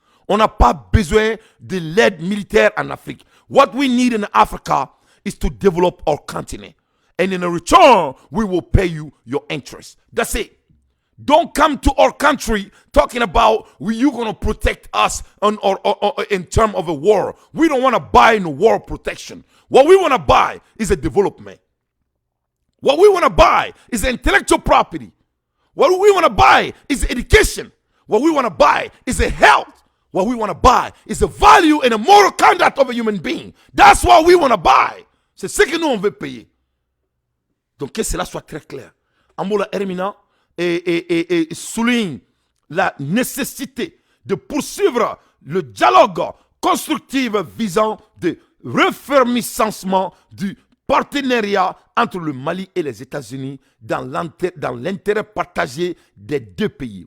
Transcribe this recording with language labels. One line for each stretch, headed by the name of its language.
French: On n'a pas besoin de l'aide militaire en Afrique.
English: What we need in Africa is to develop our continent. And in return, we will pay you your interest. That's it. Don't come to our country talking about you're going to protect us in terms of a war. We don't want to buy no war protection. What we want to buy is a development. What we want to buy is intellectual property. What we want to buy is education. What we want to buy is a health. What we want to buy is a value and a moral conduct of a human being. That's what we want to buy.
French: C'est ce que nous on veut payer. Donc que cela soit très clair. Ambola Hermina et souligne la nécessité de poursuivre le dialogue constructif visant de refermissement du partenariat entre le Mali et les États-Unis dans l'intérêt partagé des deux pays.